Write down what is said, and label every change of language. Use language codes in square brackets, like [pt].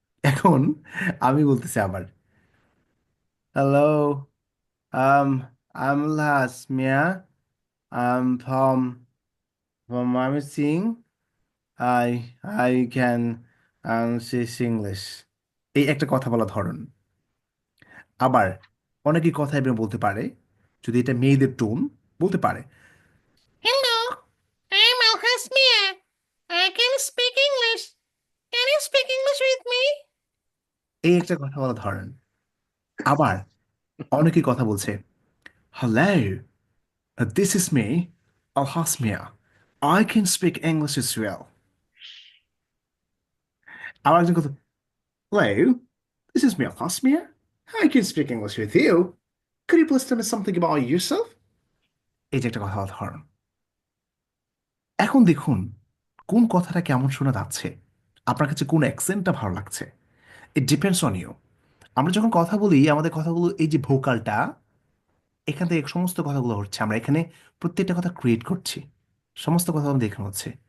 [bn] এখন আমি বলতেছি আবার, [en] Hello, I am Alhas Mia, I am from Mymensing, I can speak English। [bn] এই একটা কথা বলা ধরন। আবার অনেকেই কথা এভাবে বলতে পারে, যদি এটা মেয়েদের টোন, বলতে পারে, [en] Hello, I'm Alhas Mia. I can speak English. Can you speak English with me? [bn] এই একটা কথা বলা ধরন। আবার অনেকেই কথা বলছে, [en] Hello, this is me, [bn] Alhas Mia. [en] I can speak English as well. [bn] আবার একজন কথা, [en] Hello, this is me, Alhas Mia. I can speak English with you. Could you please tell me something about yourself? [bn] এই যে একটা কথা বলা ধরন। এখন দেখুন কোন কথাটা কেমন শোনা যাচ্ছে, আপনার কাছে কোন অ্যাকসেন্টটা ভালো লাগছে। [en] It depends on you. [bn] আমরা যখন কথা বলি, আমাদের কথাগুলো, এই যে ভোকালটা, এখান থেকে সমস্ত কথাগুলো হচ্ছে, আমরা এখানে প্রত্যেকটা কথা ক্রিয়েট করছি, সমস্ত কথা আমাদের এখানে হচ্ছে।